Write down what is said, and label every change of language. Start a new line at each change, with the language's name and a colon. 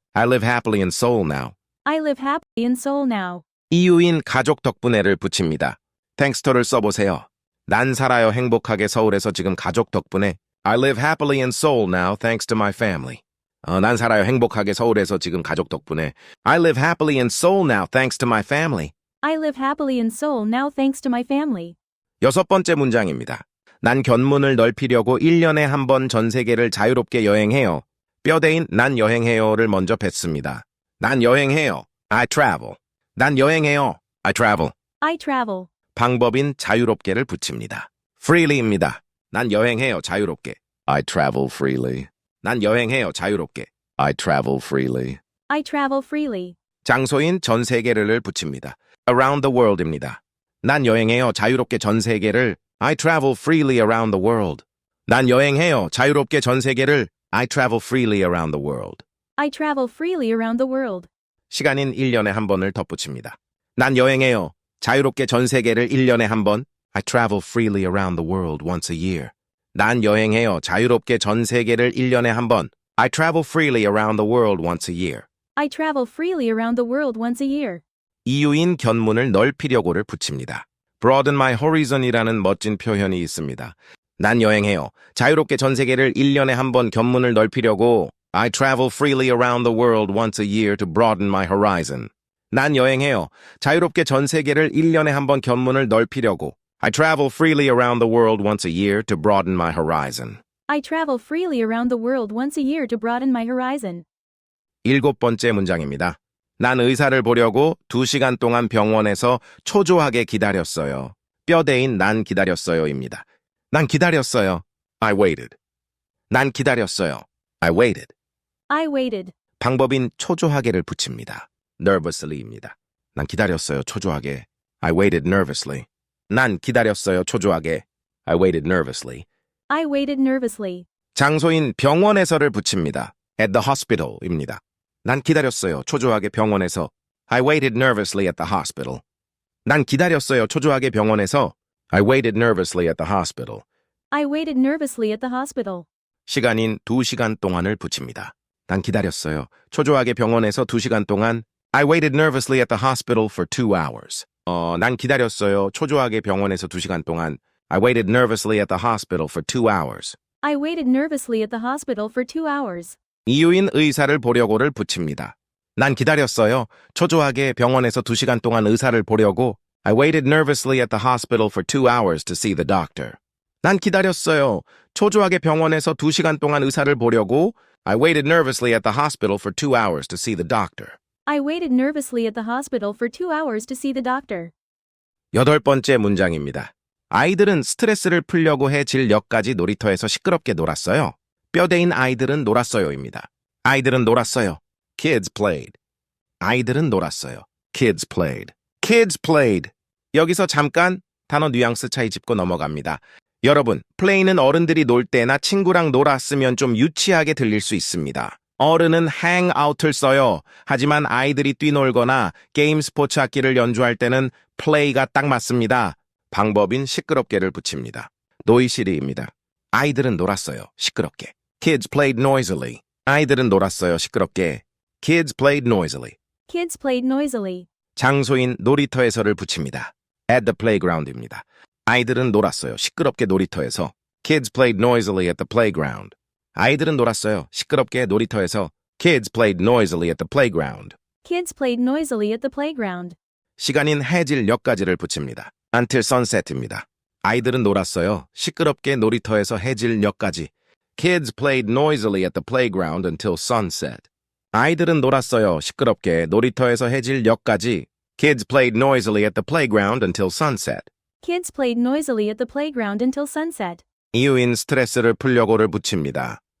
English: I live happily in Seoul now. I live happily in Seoul now.
Korean: 이유인 가족 덕분에를 붙입니다. thanks토를 써보세요. 난 살아요. 행복하게 서울에서 지금 가족 덕분에.
English: I live happily in Seoul now thanks to my family.
Korean: 난 살아요. 행복하게 서울에서 지금 가족 덕분에.
English: I live happily in Seoul now thanks to my family. I live happily in Seoul now thanks to my family.
Korean: 6번째 문장입니다. 난 견문을 넓히려고 1년에 한 번 전 세계를 자유롭게 여행해요. 뼈대인 난 여행해요를 먼저 뱉습니다. 난 여행해요.
English: I travel.
Korean: 난 여행해요. I travel.
English: I travel.
Korean: 방법인 자유롭게를 붙입니다. freely입니다. 난 여행해요. 자유롭게.
English: I travel freely.
Korean: 난 여행해요. 자유롭게.
English: I travel freely. I travel freely.
Korean: 장소인 전 세계를 붙입니다.
English: around the world입니다.
Korean: 난 여행해요. 자유롭게 전 세계를.
English: I travel freely around the world.
Korean: 난 여행해요. 자유롭게 전 세계를.
English: I travel freely around the world. I travel freely around the world.
Korean: 시간인 1년에 한 번을 덧붙입니다. 난 여행해요. 자유롭게 전 세계를 1년에 한 번.
English: I travel freely around the world once a year.
Korean: 난 여행해요. 자유롭게 전 세계를 1년에 한 번.
English: I travel freely around the world once a year. I travel freely around the world once a year.
Korean: 이유인 견문을 넓히려고를 붙입니다.
English: broaden my horizon
Korean: 이라는 멋진 표현이 있습니다. 난 여행해요. 자유롭게 전 세계를 1년에 한 번 견문을 넓히려고.
English: I travel freely around the world once a year to broaden my horizon.
Korean: 난 여행해요. 자유롭게 전 세계를 1년에 한 번 견문을 넓히려고.
English: I travel freely around the world once a year to broaden my horizon. I travel freely around the world once a year to broaden my horizon.
Korean: 7번째 문장입니다. 난 의사를 보려고 2시간 동안 병원에서 초조하게 기다렸어요. 뼈대인 난 기다렸어요입니다. 난 기다렸어요.
English: I waited.
Korean: 난 기다렸어요. I waited.
English: I waited.
Korean: 방법인 초조하게를 붙입니다. nervously입니다. 난 기다렸어요. 초조하게.
English: I waited nervously.
Korean: 난 기다렸어요. 초조하게.
English: I waited nervously. I waited nervously.
Korean: 장소인 병원에서를 붙입니다.
English: at the hospital입니다.
Korean: 난 기다렸어요. 초조하게 병원에서.
English: I waited nervously at the hospital.
Korean: 난 기다렸어요. 초조하게 병원에서.
English: I waited nervously at the hospital. I waited nervously at the hospital.
Korean: 시간인 2시간 동안을 붙입니다. 난 기다렸어요. 초조하게 병원에서 2시간 동안.
English: I waited nervously at the hospital for 2 hours.
Korean: 난 기다렸어요. 초조하게 병원에서 2시간 동안.
English: I waited nervously at the hospital for 2 hours. I waited nervously at the hospital for 2 hours.
Korean: 이유인 의사를 보려고를 붙입니다. 난 기다렸어요. 초조하게 병원에서 2시간 동안 의사를 보려고.
English: I waited nervously at the hospital for 2 hours to see the doctor.
Korean: 난 기다렸어요. 초조하게 병원에서 2시간 동안 의사를 보려고.
English: I waited nervously at the hospital for 2 hours to see the doctor. I waited nervously at the hospital for 2 hours to see the doctor.
Korean: 8번째 문장입니다. 아이들은 스트레스를 풀려고 해 진역까지 놀이터에서 시끄럽게 놀았어요. 뼈대인 아이들은 놀았어요입니다. 아이들은 놀았어요.
English: Kids played.
Korean: 아이들은 놀았어요.
English: Kids played. Kids played.
Korean: 여기서 잠깐 단어 뉘앙스 차이 짚고 넘어갑니다. 여러분, play는 어른들이 놀 때나 친구랑 놀았으면 좀 유치하게 들릴 수 있습니다. 어른은
English: hang out
Korean: 을 써요. 하지만 아이들이 뛰놀거나 게임 스포츠 악기를 연주할 때는 play가 딱 맞습니다. 방법인 시끄럽게를 붙입니다. 노이시리입니다. 아이들은 놀았어요. 시끄럽게.
English: Kids played noisily.
Korean: 아이들은 놀았어요. 시끄럽게.
English: Kids played noisily. Kids played noisily.
Korean: 장소인 놀이터에서를 붙입니다.
English: At the playground입니다.
Korean: 아이들은 놀았어요. 시끄럽게 놀이터에서.
English: Kids played noisily at the playground.
Korean: 아이들은 놀았어요. 시끄럽게 놀이터에서.
English: Kids played noisily at the playground. Kids played noisily at the playground.
Korean: 시간인 해질녘까지를 붙입니다.
English: Until sunset입니다.
Korean: 아이들은 놀았어요. 시끄럽게 놀이터에서 해질녘까지.
English: Kids played noisily at the playground until sunset.
Korean: 아이들은 놀았어요. 시끄럽게 놀이터에서 해질녘까지.
English: Kids played noisily at the playground until sunset. Kids played noisily at the playground until sunset.
Korean: 이유인 스트레스를 풀려고를 붙입니다.